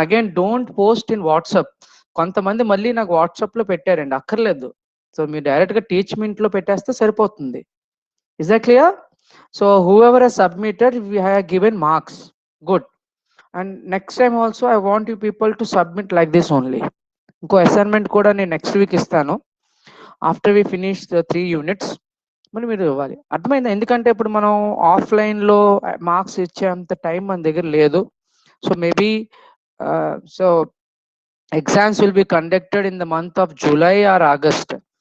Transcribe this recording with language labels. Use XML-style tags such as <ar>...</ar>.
<en>Again don't post in WhatsApp.</en> <te>కొంతమంది మళ్ళీ నాకు వాట్సాప్లో పెట్టారండి, అక్కర్లేదు. సో మీరు డైరెక్ట్గా టీచ్మెంట్లో పెట్టేస్తే సరిపోతుంది.</te> <en>Is that clear? So whoever has submitted, we have given marks. Good. And next time also I want you people to submit like this only.</en> <te>ఇంకో అసైన్మెంట్ కూడా నేను నెక్స్ట్ వీక్ ఇస్తాను.</te> <en>after we finish the 3 units</en> <te>మళ్ళీ మీరు ఇవ్వాలి. అర్థమైందా? ఎందుకంటే ఇప్పుడు మనం ఆఫ్లైన్లో మార్క్స్ ఇచ్చేంత టైం మన దగ్గర లేదు.</te> <en>So maybe so exams will be conducted in the month of July or August.</en>